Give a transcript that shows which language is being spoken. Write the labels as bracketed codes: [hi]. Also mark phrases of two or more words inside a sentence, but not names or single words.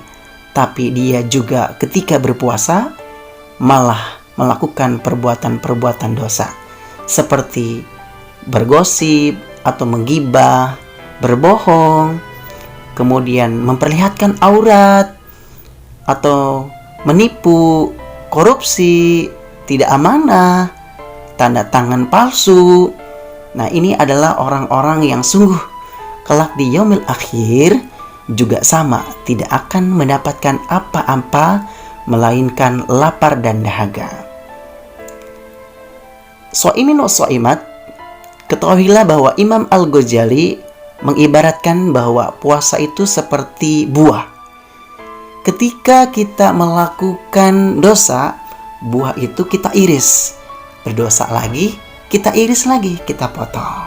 [id] Tapi dia juga ketika berpuasa malah melakukan perbuatan-perbuatan dosa, seperti bergosip atau menggibah, berbohong, kemudian memperlihatkan aurat, atau menipu, korupsi, tidak amanah, tanda tangan palsu. Nah, ini adalah orang-orang yang sungguh kelak di [ar] yaumil akhir [id] juga sama, tidak akan mendapatkan apa-apa melainkan lapar dan dahaga. [ar] So'imin wa so'imat, [id] ketahuilah bahwa Imam Al-Ghazali mengibaratkan bahwa puasa itu seperti buah. Ketika kita melakukan dosa, buah itu kita iris. Berdosa lagi, kita iris lagi, kita potong.